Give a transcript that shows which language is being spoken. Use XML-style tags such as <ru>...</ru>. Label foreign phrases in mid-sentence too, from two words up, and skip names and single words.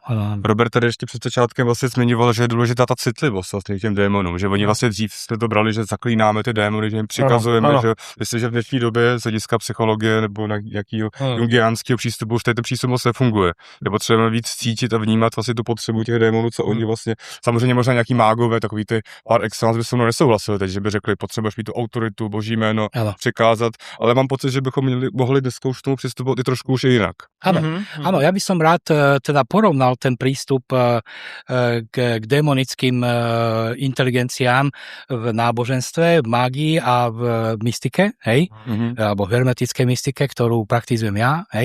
<cs>Robert tady ještě před začátkem vlastně zmiňoval, že je důležitá ta citlivost vlastně těm démonům, že oni vlastně dřív jste to brali, že zaklínáme ty démony, že jim přikazujeme, že jestliže v dnešní době z hlediska psychologie nebo na nějakého jungiánského přístupu už ten přístup moc nefunguje. Je potřebujeme víc cítit a vnímat vlastně tu potřebu těch démonů, co oni vlastně, samozřejmě možná nějaký mágové, takový ty</cs> <fr>par excellence</fr> <cs>by se mnou nesouhlasili teď, že by řekli, potřebuješ mít tu autoritu, boží jméno přikázat, ale mám pocit, že bychom mohli dneska už k tomu přistupovat trošku už inak.</cs> <sk>Áno, ja by som rád teda porovnal ten prístup k démonickým inteligenciám v náboženstve, v mágii a v mystike, alebo v hermetickej mystike, ktorú praktizujem ja,</sk>